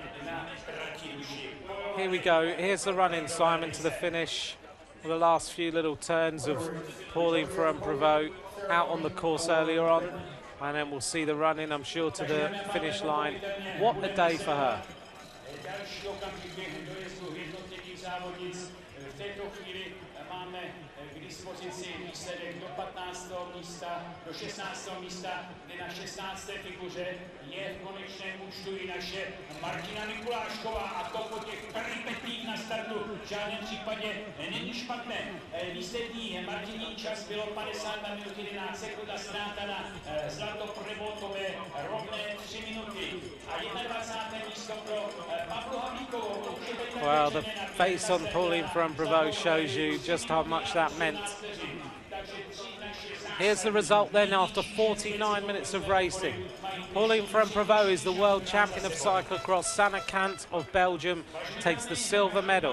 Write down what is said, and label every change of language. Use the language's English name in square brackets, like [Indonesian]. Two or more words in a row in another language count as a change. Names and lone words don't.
[English] Here we go. Here's the run-in, Simon, to the finish. The last few little turns of Pauline Ferrand-Prévot out on the course earlier on. And then we'll see the run-in, I'm sure, to the finish line. What a day for her. [Czech] Výsledek do 15. místa, do 16. místa, kde na 16. figuře je v konečném účtu i naše Martina Mikulášková, a to po těch peripetích na startu v žádném případě není špatné. Výsledný Martinín čas bylo 52 minut 11 sekund a ztráta na Zlato-Prebotové rovné 3 minuty. A 21. místo pro Pavlu Havlíkovou. [English] Well, the face on Pauline Ferrand-Prévot shows you just how much that meant. Here's the result then after 49 minutes of racing. Pauline Ferrand-Prévot is the world champion of cyclocross. Sanne Kant of Belgium takes the silver medal.